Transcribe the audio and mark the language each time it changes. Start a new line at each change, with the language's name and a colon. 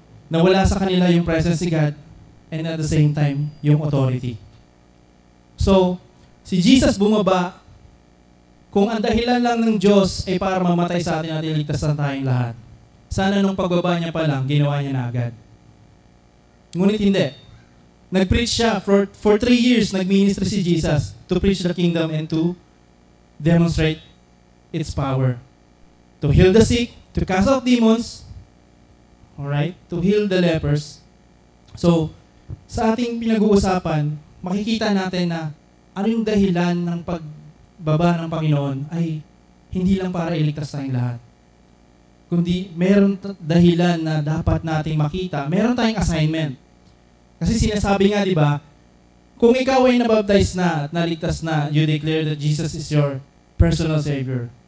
Filipino: Nawala sa kanila yung presence ni God
English: and at the same time,
Filipino: yung authority. So, si Jesus bumaba, kung ang dahilan lang ng Diyos ay para mamatay sa atin at iligtas na tayong lahat, sana nung pagbaba niya pa lang, ginawa niya na agad. Ngunit hindi.
English: Nag-preach siya for 3 years,
Filipino: nag-ministry si Jesus
English: to preach the kingdom and to demonstrate its power. To heal the sick, to cast out demons, alright, to heal the lepers.
Filipino: So, sa ating pinag-uusapan, makikita natin na ano yung dahilan ng pagbaba ng Panginoon ay hindi lang para iligtas tayong lahat. Kundi meron dahilan na dapat nating makita. Meron tayong assignment. Kasi sinasabi nga, di ba, kung ikaw ay nabaptize na at naligtas na,
English: you declare that Jesus is your personal Savior.